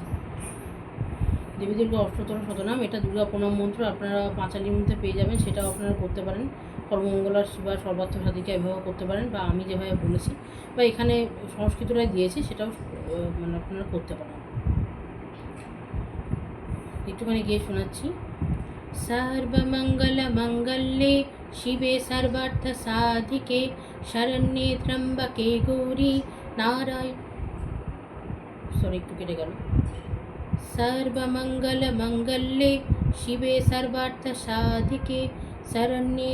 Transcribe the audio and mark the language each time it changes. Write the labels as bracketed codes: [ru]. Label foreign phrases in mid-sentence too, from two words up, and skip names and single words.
[bn] দেবী দুর্গা অষ্টতর শতনাম, এটা দুর্গা প্রণাম মন্ত্র, আপনারা পাঁচালির মধ্যে পেয়ে যাবেন, সেটাও আপনারা করতে পারেন। [sa] সর্বমঙ্গলার শিবা সর্বার্থ সাধিকা [bn] এভাবে করতে পারেন, বা আমি যেভাবে বলেছি বা এখানে সংস্কৃতটাই দিয়েছি সেটাও আপনারা করতে পারেন। একটুখানি গিয়ে শোনাচ্ছি। [sa] सर्वमंगल मंगल्ये शिवे सर्वार्थ साधिके शरण्ये त्र्यंबके गौरी नारायण सर्वमंगल मंगल्ये शिवे सर्वार्थ साधिके शरण्ये